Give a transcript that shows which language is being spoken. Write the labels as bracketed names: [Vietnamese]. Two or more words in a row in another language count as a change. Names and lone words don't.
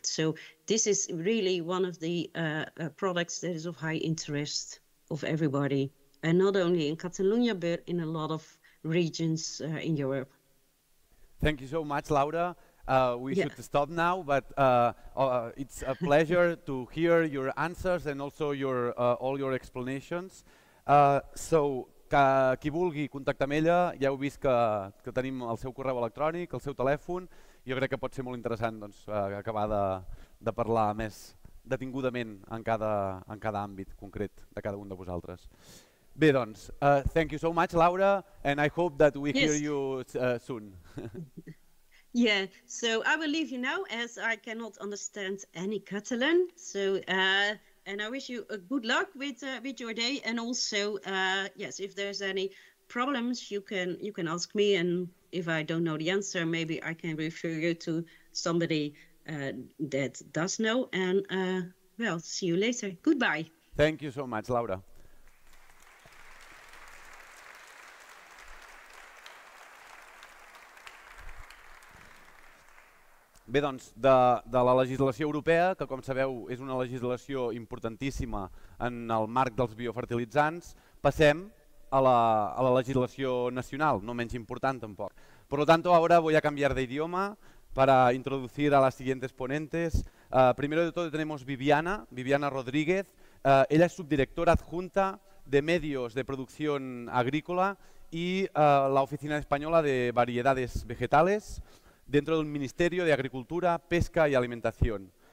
[English] So this is really one of the products that is of high interest of everybody, and not only in Catalonia, but in a lot of regions in Europe. Thank you so much, Laura. We should stop now, but it's a pleasure to hear your answers and also all your explanations. So, [Catalan] qui vulgui contactar amb ella, ja heu vist que tenim el seu correu electrònic, el seu telèfon. Jo crec que pot ser molt interessant acabar de parlar més detingudament en cada àmbit concret de cada un de vosaltres. Bé, doncs, [English] thank you so much, Laura, and I hope that we hear you soon. Yeah, so I will leave you now, as I cannot understand any Catalan. So, and I wish you a good luck with your day. And also, yes, if there's any problems, you can ask me. And if I don't know the answer, maybe I can refer you to somebody that does know. And well, see you later. Goodbye. Thank you so much, [Catalan] Laura. Bé, doncs, de la legislació europea, que com sabeu és una legislació importantíssima en el marc dels biofertilitzants, passem a la [Spanish] legislación nacional, no menos important tampoco. Por lo tanto, ahora voy a cambiar de idioma para introducir a las siguientes ponentes. Primero de todo tenemos Viviana Rodríguez. Ella es subdirectora adjunta de medios de producción agrícola y la Oficina Española de Variedades Vegetales dentro del Ministerio de Agricultura, Pesca y Alimentación.